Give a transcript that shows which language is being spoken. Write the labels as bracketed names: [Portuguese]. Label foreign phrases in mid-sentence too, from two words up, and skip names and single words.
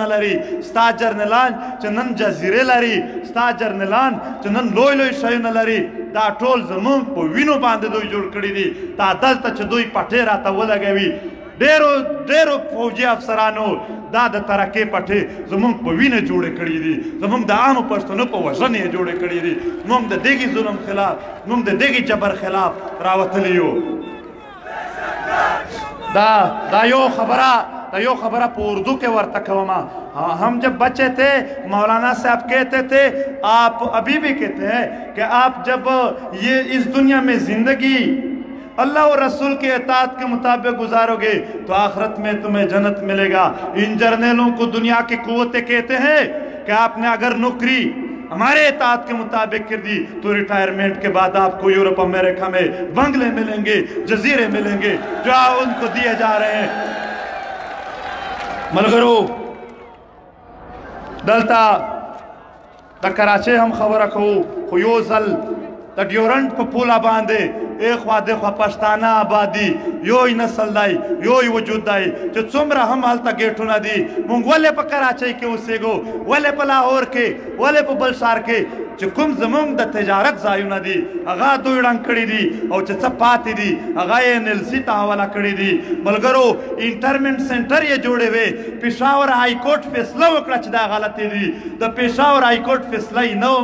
[Pashto] لري ستا جرنلان چې نن جزیرې لري ستا جرنلان چې نن لوی لوی شیونه لري دا ټول زموږ په وینو باندې دوی جوړ کړي دي دا دلته چې دوی پټې راته ولګوي ډېرو فوجي افسرانو دا د ترکې پټې زموږ په وینه جوړې کړي دي زموږ د عامو پښتنو په وژنې یې جوړې کړي دي موږ د دغې ظلم خلاف موږ د دغې جبر خلاف راوتلي یو دا یو خبره په اردو [Urdu] کے ورطہ کوما ہم جب بچے تھے مولانا صاحب کہتے تھے آپ ابھی بھی کہتے ہیں کہ آپ جب یہ اس دنیا میں زندگی اللہ اور رسول کے اطاعت کے مطابق گزارو گے تو آخرت میں تمہیں جنت ملے گا ان جرنیلوں کو دنیا کی قوتیں کہتے ہیں کہ آپ نے اگر نوکری ہمارے اطاعت کے مطابق کر دی تو ریٹائرمنٹ کے بعد آپ کو یورپ امریکہ میں بنگلے ملیں گے جزیرے ملیں گے جو ان کو دیے جا رہے ہیں [Pashto] ملګرو دلته د کراچۍ هم خبره کوو خو یو ځل د ډیورنټ په پوله باندې ایخوا دخوا پښتانه آبادي یوی نسل دی یوی وجود دی چې څومره هم هلته ګیټونه دي موږ ولې په کراچۍ کې اوسېږو ولې په لاهور کې ولې په بل ښار کې چې کوم زموږ د تجارت ځایونه دي هغه دوی ړنګ کړي دي او چې څه پاتې دي هغه یې NLC ته حواله کړي دي ملګرو [English] internment center [Pashto] یې جوړې وې پېښور [English] high court [Pashto] فیصله وکړه چې دا غلطې دي د پېښور [English] high court [Pashto] فیصله یې نه